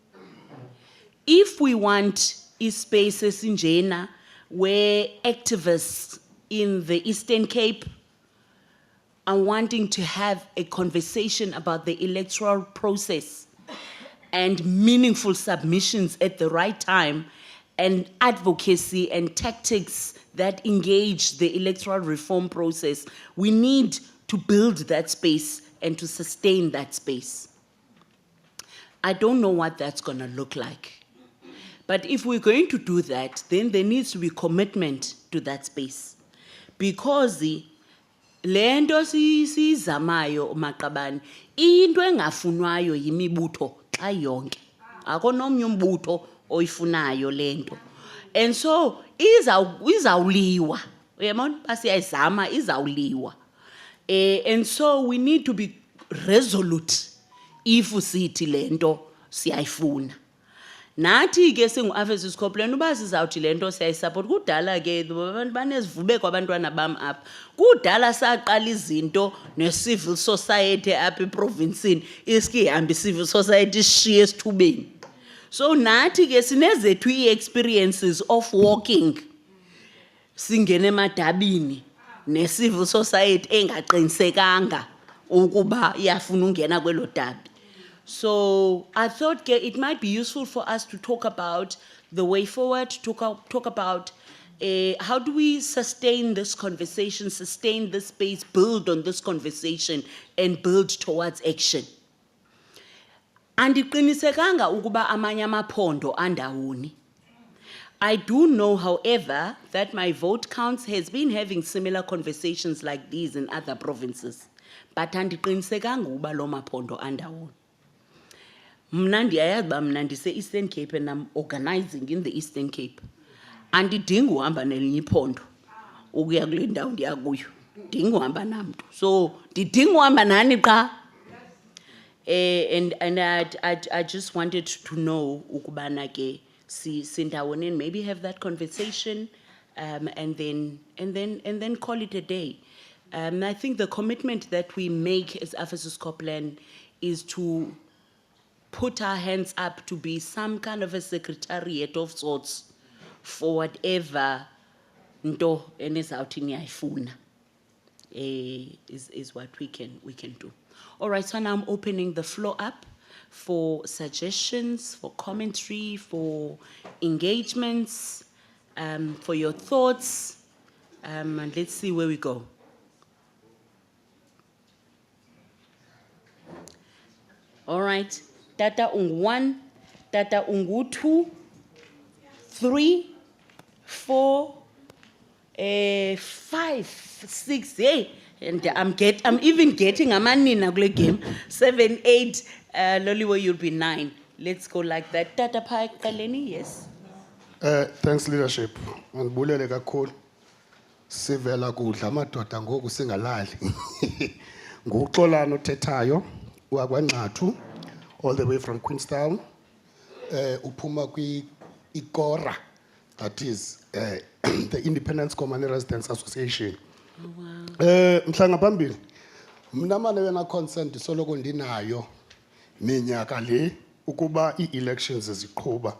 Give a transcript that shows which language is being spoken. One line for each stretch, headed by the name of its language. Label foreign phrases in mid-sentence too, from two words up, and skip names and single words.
English: If we want spaces in Jena where activists in the Eastern Cape are wanting to have a conversation about the electoral process and meaningful submissions at the right time, and advocacy and tactics that engage the electoral reform process, we need to build that space and to sustain that space. I don't know what that's going to look like. But if we're going to do that, then there needs to be commitment to that space. Because the
Xhosa: lento sizamayo maqabane into engafunwayo yimibutho xa yonke akonomnye umbutho oyifunayo lento,
English: and so
Xhosa: izawuliwa uyabona basiyayizama izawuliwa,
English: and so we need to be resolute if
Xhosa: sithi lento siyayifuna. Nathi ke singu-Ephesus Copeland uba sizawuthi lento siyayisupport. Kudala ke abantu banezivubeko abantwana bam apha. Kudala saqala izinto ne-civil society apha eprovinsini iski ihambe i-civil society ishiye esithubeni. So nathi ke sinezethu
English: ii-experiences of walking
Xhosa: singene emadabini ne-civil society engaqinisekanga ukuba iyafuna ungena kwelo dabi.
English: So I thought it might be useful for us to talk about the way forward, talk about how do we sustain this conversation, sustain this space, build on this conversation, and build towards action.
Xhosa: Andiqinisekanga ukuba amanye amaphondo andawoni.
English: I do know, however, that my vote counts has been having similar conversations like these in other provinces.
Xhosa: But andiqinisekanga ukuba lo maphondo andawoni. Mna ndiyayazi uba mna ndise-Eastern Cape
English: and I'm organizing in the Eastern Cape.
Xhosa: Andidingi uhamba nelinye iphondo ukuya kule ndawo ndiya kuyo. Ndidinga uhamba namntu. So ndidinga uhamba nani qa.
English: And I just wanted to know
Xhosa: ukubana ke sindawoni
English: and maybe have that conversation, and then call it a day. I think the commitment that we make as Ephesus Copeland is to put our hands up to be some kind of a secretariat of sorts for whatever
Xhosa: nto enizawuthi niyayifuna
English: is what we can do. All right, so now I'm opening the floor up for suggestions, for commentary, for engagements, for your thoughts, and let's see where we go. All right, Tata Ung 1, Tata Ungu 2, 3, 4, 5, 6, hey, and I'm even getting
Xhosa: amanina kule
English: game. 7, 8, Loliwe, you'll be 9. Let's go like that. Tata Pai Kaleni, yes. Thanks leadership.
Xhosa: Ngibulele kakhulu. Sivela kudla amadoda ngoku singalali. Nguxolano othethayo wakwaNqathu all the way from Queenstown. Uphuma kwi ikora,
English: that is the Independence Common Residents Association. Oh, wow.
Xhosa: Mhlanga phambili mina manje wena consent soloko ndinayo minyaka le ukuba ii-elections ziqhubha.